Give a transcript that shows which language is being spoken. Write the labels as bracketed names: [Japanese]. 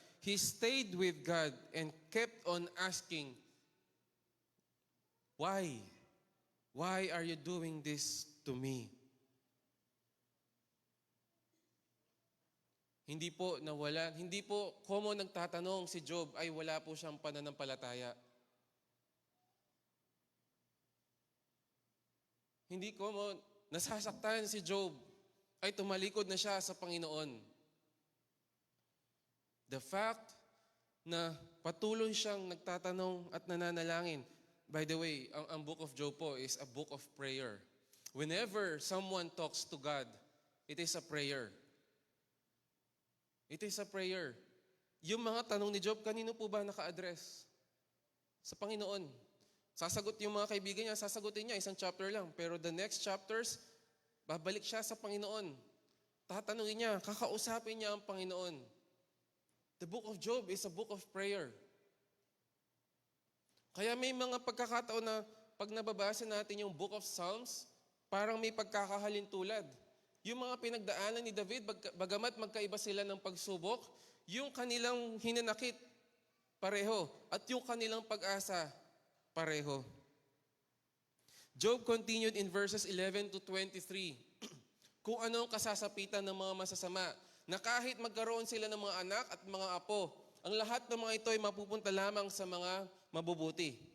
[English] He stayed with God and kept on asking, why? Why are you doing this to me? [Filipino] Hindi po common nagtatanong si Job ay wala po siyang pananampalataya. Hindi common, nasasaktan si Job ay tumalikod na siya sa Panginoon. The fact na patuloy siyang nagtatanong at nananalangin. [English] By the way, ang book of Job po is a book of prayer. Whenever someone talks to God, it is a prayer. [Filipino] It is a prayer. Yung mga tanong ni Job, kanino po ba naka-address? Sa Panginoon. Sasagot yung mga kaibigan niya, sasagutin niya, isang chapter lang. Pero the next chapters, babalik siya sa Panginoon. Tatanungin niya, kakausapin niya ang Panginoon. [English] The book of Job is a book of prayer. Kaya may mga pagkakataon na [Filipino] pag nababasa natin yung Book of Psalms, parang may pagkakahalintulad. Yung mga pinagdaanan ni David, bagamat magkaiba sila ng pagsubok, yung kanilang hinanakit, pareho. At yung kanilang pag-asa, pareho. [English] Job continued in verses 11 to 23. [Filipino] Kung ano ang kasasapitan ng mga masasama, na kahit magkaroon sila ng mga anak at mga apo, ang lahat ng mga ito ay mapupunta lamang sa mga mabubuti.